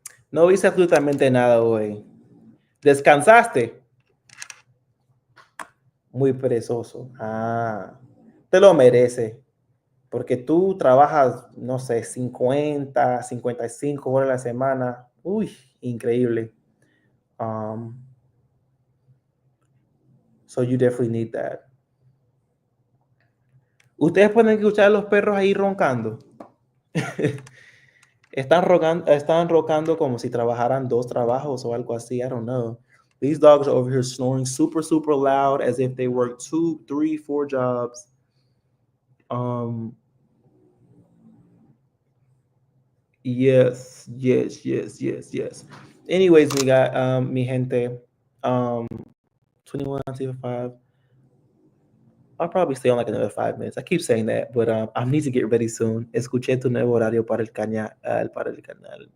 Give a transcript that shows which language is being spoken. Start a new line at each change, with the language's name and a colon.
Spanish: No hice absolutamente nada hoy. ¿Descansaste? Muy perezoso. Ah, te lo merece. Porque tú trabajas, no sé, 55 horas a la semana. Uy, increíble.
English: Um, so you definitely need that.
Spanish: Ustedes pueden escuchar a los perros ahí roncando. Están roncando como si trabajaran dos trabajos o algo así.
English: I don't know. These dogs are over here snoring super, super loud as if they work 2, 3, 4 jobs. Um, yes, yes, yes, yes, yes. Anyways,
Spanish: mi gente,
English: um, 21, 5. I'll probably stay on like another 5 minutes. I keep saying that, but I need to get ready soon.
Spanish: Escuché tu nuevo horario para el canal.